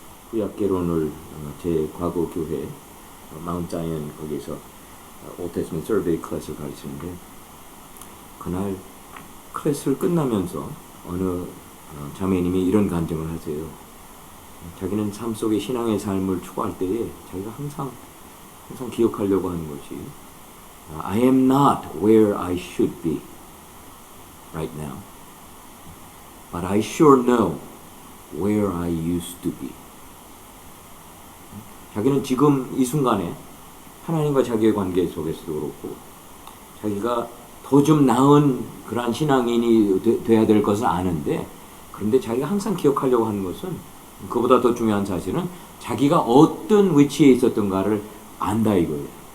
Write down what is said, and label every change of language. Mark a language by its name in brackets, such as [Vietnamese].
[Korean] 구약개론을 제 과거 교회 마운트 자이언 거기서 오테스먼 서베이 클래스를 가르치는데 그날 클래스를 끝나면서 어느 자매님이 이런 간증을 하세요. 자기는 삶 속에 신앙의 삶을 추구할 때에 자기가 항상 기억하려고 하는 것이 [English] I am not where I should be right now, but I sure know where I used to be. [Korean] 자기는 지금 이 순간에 하나님과 자기의 관계 속에서도 그렇고 자기가 더 좀 나은 그러한 신앙인이 돼야 될 것을 아는데, 그런데 자기가 항상 기억하려고 하는 것은 그보다 더 중요한 사실은 자기가 어떤 위치에 있었던가를 안다 이거예요.